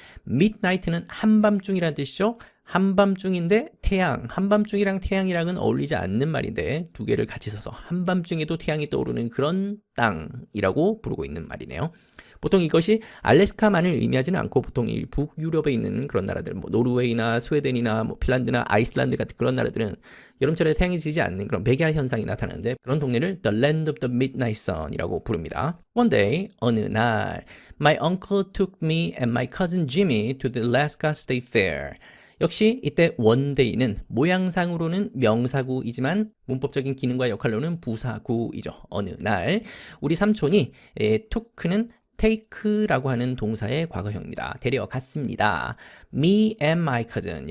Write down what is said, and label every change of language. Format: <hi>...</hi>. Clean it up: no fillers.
<ko>midnight는 한밤중이라는 뜻이죠? 한밤중인데 태양, 한밤중이랑 태양이랑은 어울리지 않는 말인데 두 개를 같이 써서 한밤중에도 태양이 떠오르는 그런 땅이라고 부르고 있는 말이네요. 보통 이것이 알래스카만을 의미하지는 않고 보통 이 북유럽에 있는 그런 나라들, 뭐 노르웨이나 스웨덴이나 뭐 핀란드나 아이슬란드 같은 그런 나라들은 여름철에 태양이 지지 않는 그런 백야 현상이 나타나는데 그런 동네를 The Land of the Midnight Sun이라고 부릅니다.</ko> <en>One day,</en> <ko>어느 날,</ko> <en>my uncle took me and my cousin Jimmy to the Alaska State Fair.</en> <ko>역시 이때 one day는 모양상으로는 명사구이지만 문법적인 기능과 역할로는 부사구이죠. 어느 날 우리 삼촌이 took는 take라고 하는 동사의 과거형입니다. 데려갔습니다.</ko> <en>Me and my cousin.</en>